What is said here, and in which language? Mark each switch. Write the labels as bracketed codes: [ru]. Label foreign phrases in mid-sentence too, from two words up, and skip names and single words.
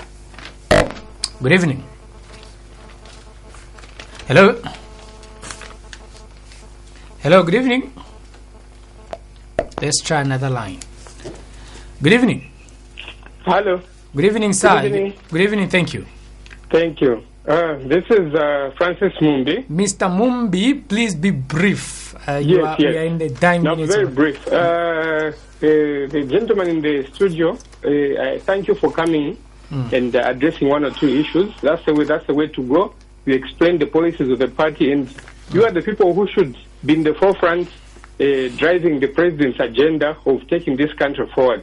[en] Good evening. Hello. Hello, good evening. Let's try another line. Good evening. Hello. Good evening, sir. Good evening. Good evening, thank you. Thank you. This is Francis Mumbi. Mr. Mumbi, please be brief. We are in the time minutes. Very brief. The gentleman in the studio, I thank you for coming and addressing 1 or 2 issues. That's the way to go. You explain the policies of the party, and you are the people who should be in the forefront driving the president's agenda of taking this country forward.